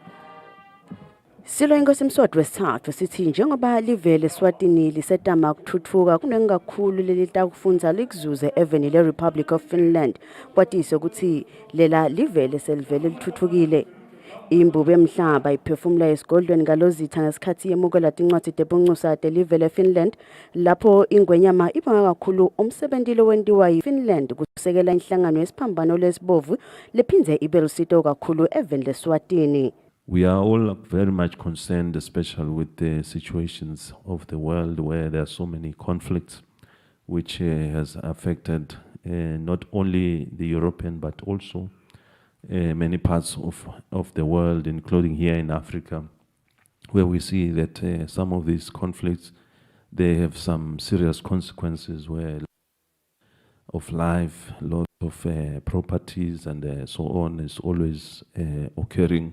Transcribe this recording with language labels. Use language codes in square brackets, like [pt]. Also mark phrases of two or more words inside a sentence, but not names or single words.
[ss] Silo inkosi Mswati wesithathu sithi njengoba live leSwatini lisetama ukuthuthuka kunengakhulu lelitakufundza likuzuze eveni le-Republic of Finland kwatise ukuthi lela live leselivele lithuthukile imbube emhlaba iphefumula esigodlweni ngalozitha ngesikhathi yemukela tincwadi tebuncusa telive leFinland lapho ingwenyama ibanga kakhulu umsebentilo wentiwa yiFinland kusekela inhlangano yesiphambano lesibovu lephindze ibe lusito kakhulu eveni leSwatini. [en] We are all very much concerned, especially with the situations of the world where there are so many conflicts, which has affected not only the European but also many parts of the world, including here in Africa, where we see that some of these conflicts, they have some serious consequences where of life, loss of properties and so on is always occurring.